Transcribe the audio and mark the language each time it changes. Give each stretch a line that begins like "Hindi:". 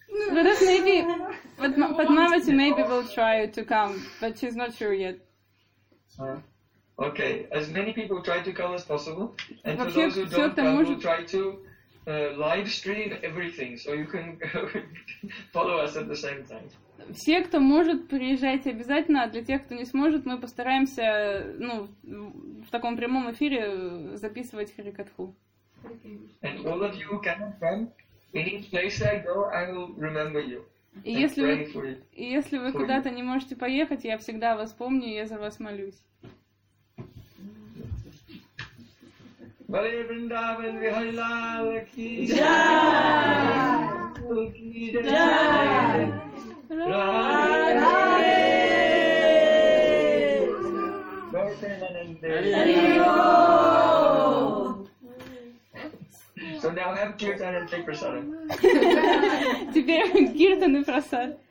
English: But if maybe, but Navadvip maybe will try to come, but she's not sure yet. Okay, as many people try to come as possible, and to those who don't come, we'll try to. Live stream everything, so you can follow us at the same time.
Russian: Все, кто может, приезжайте обязательно, а для тех, кто не сможет, мы постараемся, ну, в таком прямом эфире записывать харикатху.
English: And all of you who cannot come, any place I go, I will remember you.
Russian: И если вы куда-то не можете поехать, я всегда вас помню, я за вас молюсь.
Hindi: Bali Vrindavan Vihari Lal Ki Jai Jai Radhe Hari Om.
English: So now have kirtan and take prasad.
Russian: Теперь kirtan и prasad.